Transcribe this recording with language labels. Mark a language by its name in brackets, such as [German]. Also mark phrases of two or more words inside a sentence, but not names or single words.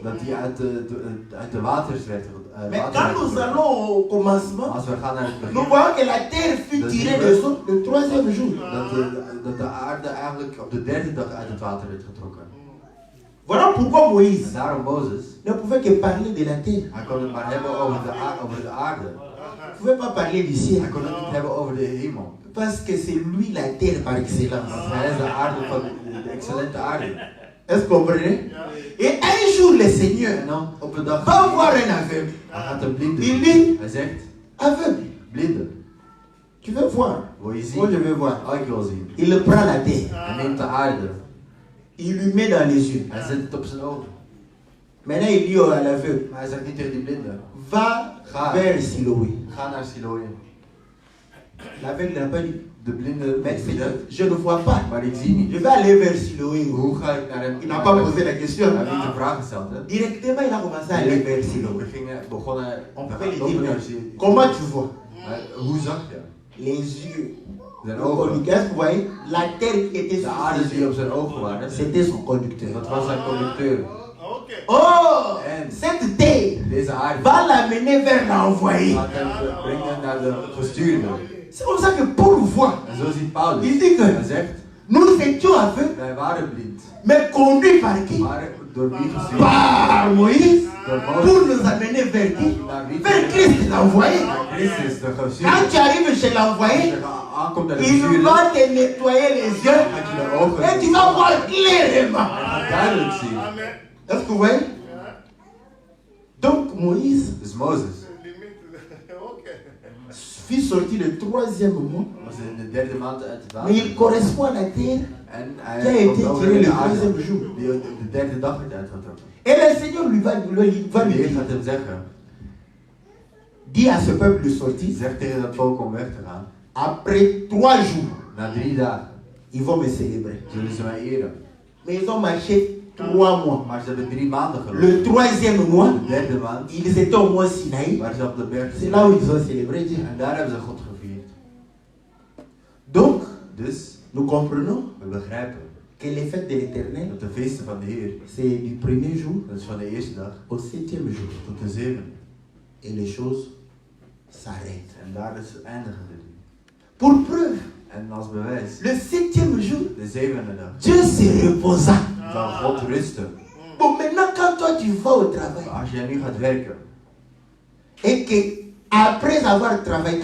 [Dutch] dat die uit de waters werd [French] Mais [Dutch] water [French] quand [Dutch] werd [French] nous [Dutch] gevloeid. [French] allons au commencement, [Dutch] Als we gaan naar het [French] nous [Dutch] begin, [French] voyons que la terre fut [Dutch] Dat [French] tirée [Dutch] zien we. [French] des eaux le troisième jour. [Dutch] dat de aarde eigenlijk op de derde dag uit het water werd getrokken. [French] Voilà pourquoi [Dutch] En Moïse daarom Mozes, [French] ne pouvait que parler de la terre. [Dutch] hij kon het maar hebben over de aarde. [French] Il ne pouvait pas parler du ciel. [Dutch] Hij kon het niet hebben over de hemel. [French] Parce que c'est lui la terre par excellence. [Dutch] Want hij is de aarde van de excellente aarde. [French] Est-ce que vous comprenez? Et un jour, le Seigneur [Dutch] En dan op een dag [French] va voir un aveugle. [Dutch] hij gaat een blinde. [French] Il dit, [Dutch] Hij zegt, [French] aveugle, [Dutch] blinde, [French] tu veux voir? [Dutch] wil je [French] Moi, je [Dutch] zien? [French] veux voir. [Dutch] Oh, ik wil zien. [French] Il prend la terre. [Dutch] Hij neemt de aarde. [French] Il lui met dans les yeux. [Dutch] Hij zet het op zijn ogen. [French] Maintenant, il dit à l'aveugle, [Dutch] Maar hij zegt niet tegen die blinde, [French] va [Dutch] Ga. [French] vers Siloé. [Dutch] ga naar Siloë. [French] L'aveugle n'a pas dit, [Dutch] De blinde [French] mais [Dutch] weet niet, [French] je ne vois pas. [Dutch] maar ik zie niet. [French] Je vais aller vers Siloé. [Dutch] Hoe ga ik naar hem? [French] Il n'a pas posé la question. [Dutch] Hij heeft niet de vraag gesteld, hè? [French] Directement, il a commencé à aller vers Siloé. [Dutch] We begonnen [French] On [Dutch] we [French] peut [Dutch] gaan [French] lui [Dutch] lopen [French] dire, [Dutch] naar [French] mais [Dutch] Siloë. [French] comment tu vois? [Dutch] Maar hoe zag je? [French] Les yeux. [Dutch] Zijn [French] Le [Dutch] ogen. [French] conducteur, est-ce que vous voyez? La terre qui était [Dutch] De [French] sur [Dutch] aarde [French] ses [Dutch] die op [French] yeux, [Dutch] zijn ogen waren, [French] c'était son conducteur. [Dutch] dat was zijn conducteur. [French] Oh, [Dutch] En [French] cette terre [Dutch] deze aarde [French] va l'amener vers l'envoyé. [Dutch] gaat hem brengen naar de gestuurde. [French] C'est comme ça que Paul voit. [Dutch] En zo ziet Paulus. [French] Il dit que [Dutch] Hij zegt, [French] nous étions aveugles, [Dutch] wij waren blind. [French] mais conduits par qui? [Dutch] Maar door wie gestuurd? [French] Par Moïse, [Dutch] Door [French] pour [Dutch] Mozes. [French] nous amener vers qui? [Dutch] Naar wie? [French] Vers Christ l'envoyé. [Dutch] Naar Christus, de [French] Quand [Dutch] gestuurde. [French] tu arrives chez [Dutch] Als [French] l'envoyé, [Dutch] je aankomt naar de [French] il [Dutch] gestuurde, [French] va te nettoyer les yeux [Dutch] gaat je de ogen [French] et tu vas voir clairement. [Dutch] duidelijk zien. [French] Est-ce que vous voyez? Donc Moïse [Dutch] Dus Mozes [French] fut sorti le troisième mois, [Dutch] was in de derde maand uit het [French] mais il [Dutch] water. [French] correspond à la terre [Dutch] En [French] qui a [Dutch] hij [French] été [Dutch] komt over [French] tirée [Dutch] in [French] le [Dutch] de aarde. [French] troisième jour. [Dutch] Die de derde dag werd uitgetrokken. [French] Et le Seigneur lui va [Dutch] En [French] lui [Dutch] de Heer [French] dire, [Dutch] gaat hem zeggen, [French] dis à ce peuple de sortir, [Dutch] zeg tegen dat volk om weg te gaan. [French] après 3 jours, [Dutch] Na 3 dagen [French] ils vont me célébrer. [Dutch] zullen ze mij eren. [French] Mais ils ont marché 3 mois. [Dutch] Maar ze hebben 3 maanden [French] Le [Dutch] gelopen. [French] troisième mois, [Dutch] De derde maand [French] ils étaient au mont Sinaï. [Dutch] waren ze op de berg. [French] C'est là où ils ont célébré Dieu. [Dutch] En daar hebben ze God gevierd. [French] Donc, [Dutch] Dus [French] nous comprenons [Dutch] we begrijpen [French] que les fêtes de l'Éternel, [Dutch] dat de feesten van de Heer, [French] c'est du premier jour [Dutch] dat is van de eerste dag [French] au septième jour. [Dutch] tot de zevende. [French] Et les choses s'arrêtent. [Dutch] En daar is eindigen de dingen. [French] Pour preuve, [Dutch] En als bewijs, [French] le septième jour, [Dutch] de zevende dag, [French] Dieu se reposa. [Dutch] zal God rusten. [French] Bon, maintenant, quand toi tu vas au travail [Dutch] Maar als jij nu gaat werken, [French] et que après avoir travaillé, tu